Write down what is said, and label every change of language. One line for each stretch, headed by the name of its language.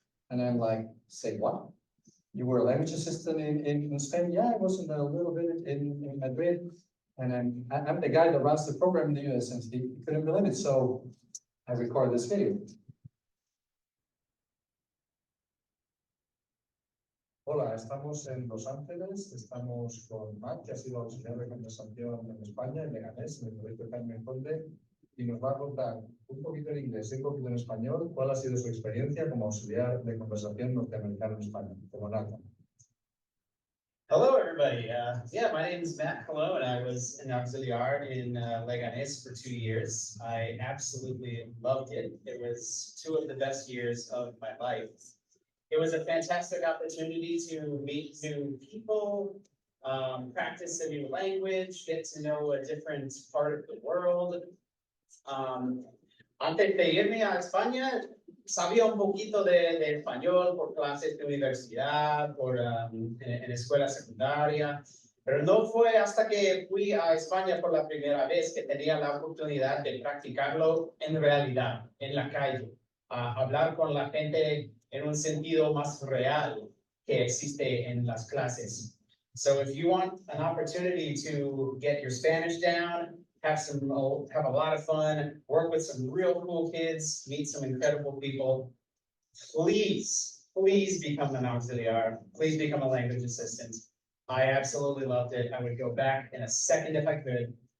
English: And I'm like, say what? You were a language assistant in Spain? Yeah, I was in a little bit in Madrid. And I'm the guy that runs the program in the US, and he couldn't believe it. So I recorded this video.
Spanish: Hola, estamos en Los Ángeles, estamos con Matt, que ha sido auxiliar de conversación en España, en Leganés, en el proyecto Carmen Conde, y nos va a contar un poquito en inglés y un poquito en español cuál ha sido su experiencia como auxiliar de conversación norteamericano en España, como nata.
English: Hello, everybody. Yeah, my name is Matt. Hello, and I was an auxiliar in Leganés for 2 years. I absolutely loved it. It was 2 of the best years of my life. It was a fantastic opportunity to meet new people, practice a new language, get to know a different part of the world.
Spanish: Antes de irme a España, sabía un poquito de español por clases de universidad, en escuela secundaria, pero no fue hasta que fui a España por la primera vez que tenía la oportunidad de practicarlo en realidad, en la calle, hablar con la gente en un sentido más real que existe en las clases.
English: So if you want an opportunity to get your Spanish down, have a lot of fun, work with some real cool kids, meet some incredible people, please become an auxiliar. Please become a language assistant. I absolutely loved it. I would go back in a second if I could.